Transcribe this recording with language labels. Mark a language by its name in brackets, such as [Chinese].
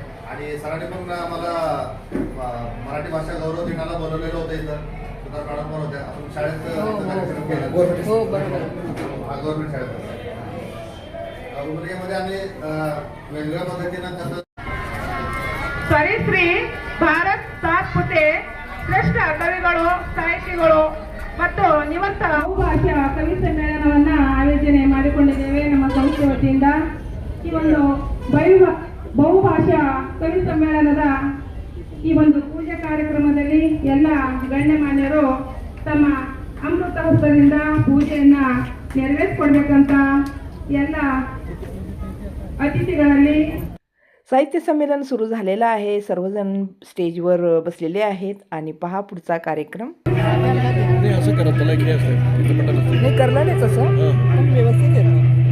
[Marathi] आणि सरांनी पण आम्हाला मराठी भाषा गौरव दिनाला बोलवलेलं होतं इथं. सुधार मॅडम पण होत्या. आपण शाळेत कार्यक्रम केला. हो बरोबर. गव्हर्नमेंट शाळेत उमरग्यामध्ये आम्ही वेगवेगळ्या पद्धतीनं कसं [Kannada] ಸರಿಶ್ರೀ ಭಾರತ್ ಸಾತ್ಪುತೆ ಶ್ರೇಷ್ಠ ಕವಿಗಳು ಸಾಹಿತಿಗಳು ಮತ್ತು ನಿವೃತ್ತ ಬಹುಭಾಷಾ ಕವಿ ಸಮ್ಮೇಳನವನ್ನ ಆಯೋಜನೆ ಮಾಡಿಕೊಂಡಿದ್ದೇವೆ ನಮ್ಮ ಸಂಸ್ಥೆ ವತಿಯಿಂದ. ಈ ಒಂದು ಬಹುಭಾಷಾ ಕವಿ ಸಮ್ಮೇಳನದ ಈ ಒಂದು ಪೂಜಾ ಕಾರ್ಯಕ್ರಮದಲ್ಲಿ ಎಲ್ಲ ಗಣ್ಯಮಾನ್ಯರು ತಮ್ಮ ಅಮೃತ ಹಸ್ತದಿಂದ ಪೂಜೆಯನ್ನ ನೆರವೇರಿಸಿಕೊಡ್ಬೇಕಂತ ಎಲ್ಲ अतिथीಗಳಲ್ಲಿ [Marathi] साहित्य संमेलन सुरू झालेलं आहे. सर्वजण स्टेजवर बसलेले आहेत आणि पहा पुढचा कार्यक्रम. नाही असं करत त्याला घे असतं तिथं पटत असतं. नाही करलं नाही तसं पण व्यवस्थित येत नाही.